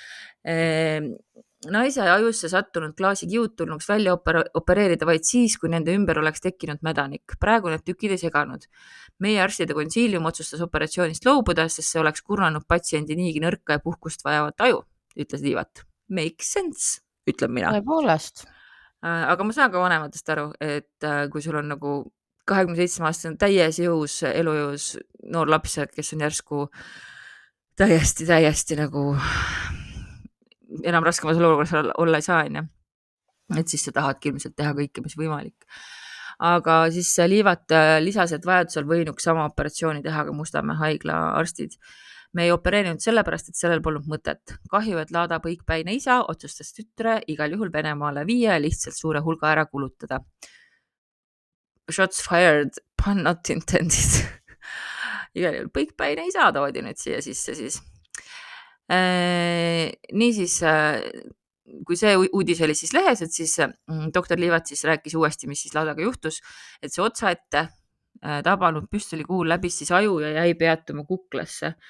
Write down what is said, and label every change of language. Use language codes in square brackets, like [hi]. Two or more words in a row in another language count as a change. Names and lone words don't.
[et] Naise ajusse sattunud klaasikiud tulnuks välja opereerida vaid siis, kui nende ümber oleks tekkinud mädanik. Praegu need tükid ei seganud. Meie arstide konsiilium otsustas operatsioonist loobuda, sest see oleks kurnanud patsiendi niigi nõrka ja puhkust vajavat aju, ütles Liivat. [en] Makes sense, [et] ütleb mina. Tõepoolest. Aga ma saan ka vanematest aru, et kui sul on nagu 27-aastane täies jõus, elujõus noor laps, kes on järsku täiesti nagu enam raskemas olukorras olla ei saa, et siis sa tahadki ilmselt teha kõike, mis võimalik. Aga siis Liivat lisas, et vajadusel võinuks sama operatsiooni teha ka Mustamäe haigla arstid. Me ei opereerinud sellepärast, et sellel polnud mõtet. Kahju, et Lada põikpäine isa otsustas tütre igal juhul Venemaale viia ja lihtsalt suure hulga ära kulutada. [en] Shots fired, pun not intended. [et] Igal juhul põikpäine isa toodi nüüd siia sisse siis. Niisiis, kui see uudis oli siis lehes, et siis doktor Liivat siis rääkis uuesti, mis siis Ladaga juhtus, et see otsa ette tabanud püstolikuul läbis siis aju ja jäi peatuma kuklasse.